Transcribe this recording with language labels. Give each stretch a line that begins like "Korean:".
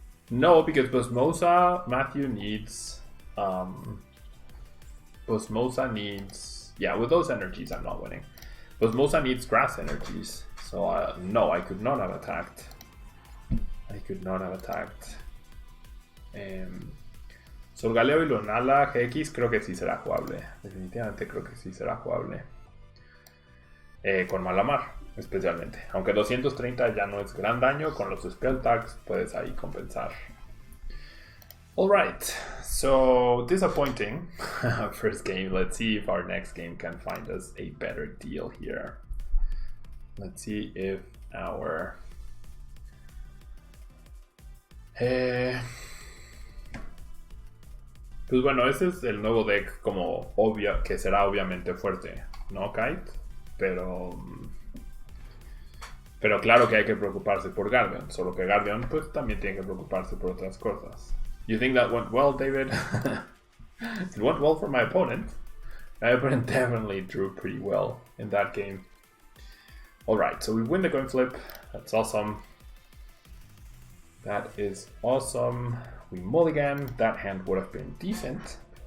English: No, because Pheromosa, Matthew needs Pheromosa needs, yeah, with those energies I'm not winning. Pheromosa needs grass energies, so no, I could not have attacked. I could not have attacked.
Spanish: Solgaleo y Lunala GX creo que sí será jugable. Definitivamente creo que sí será jugable. Con Malamar, especialmente. Aunque 230 ya no es gran daño, con los Spell Tags puedes ahí compensar.
English: Alright, so disappointing first game. Let's see if our next game can find us a better deal here. Let's see if our...
Spanish: Pues bueno, ese es el nuevo deck como obvio, que será obviamente fuerte, ¿no, Kite? Pero claro que hay que preocuparse por Guardian, solo que Guardian pues también tiene que preocuparse por otras cosas.
English: You think that went well, David? It went well for my opponent. My opponent definitely drew pretty well in that game. Alright, so we win the coin flip. That's awesome. That is awesome. We mulligan. That hand would have been decent.